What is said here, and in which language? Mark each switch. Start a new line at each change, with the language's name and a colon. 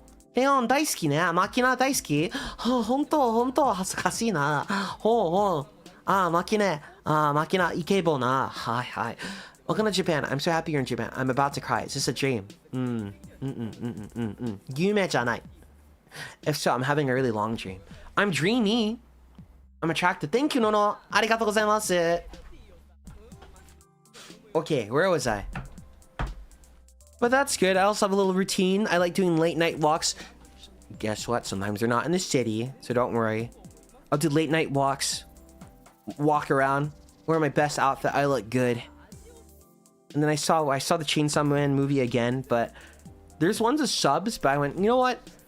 Japanese: Flayon 大好きね。Machina 大好き。本当恥ずかしいな。 Machina イケボな。
English: はい。Welcome to Japan. I'm so happy you're in Japan. I'm about to cry. Is this a dream?
Japanese: 夢じゃない.
English: If so, I'm having a really long dream. I'm dreamy. I'm attracted. Thank you, Nono.
Japanese: ありがとうございます。
English: Okay, where was I? But that's good. I also have a little routine. I like doing late night walks. Guess what? Sometimes they're not in the city, so don't worry. I'll do late night walks, walk around, wear my best outfit. I look good. And then I saw the Chainsaw Man movie again, but there's ones of subs, but I went, you know what?